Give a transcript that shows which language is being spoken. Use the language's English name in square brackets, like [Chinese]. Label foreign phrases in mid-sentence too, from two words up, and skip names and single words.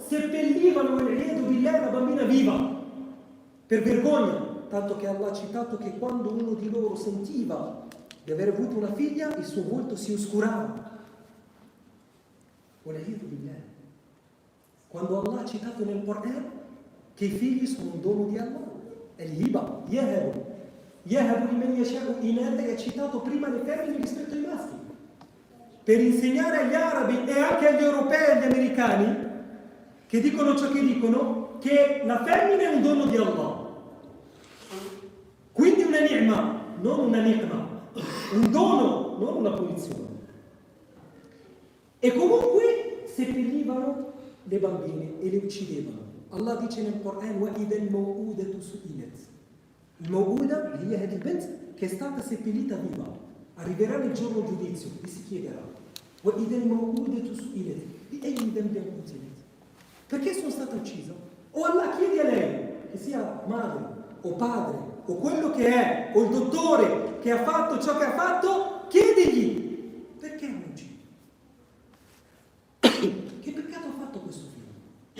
[Italian] Seppellivano la bambina viva, per vergogna. Tanto che Allah ha citato che quando uno di loro sentiva di aver avuto una figlia, il suo volto si oscurava. Quando Allah ha citato nel Corano che i figli sono un dono di Allah, [Arabic] الهبة يهب لمن يشاء إناثا, [Italian] è citato prima le femmine rispetto ai maschi, per insegnare agli arabi e anche agli europei e agli americani che dicono ciò che dicono, che la femmina è un dono di Allah, quindi una ni'ma, non una ni'ma, un dono, non una punizione. E comunque seppellivano le bambine e le uccidevano. Allah dice nel Corano: [Arabic] وَإِذَا الْمَوْءُودَةُ سُئِلَتْ. [Italian] Il Maw'uda, lì è il bent che è stata seppellita viva. Arriverà nel giorno giudizio, vi si chiederà: [Arabic] وَإِذَا الْمَوْءُودَةُ سُئِلَتْ بِأَيِّ ذَنبٍ قُتِلَتْ. [Italian] Perché sono stata uccisa? O Allah chiede a lei, che sia madre o padre o quello che è, o il dottore che ha fatto ciò che ha fatto, chiedigli: perché hanno ucciso? Che peccato ha fatto questo figlio?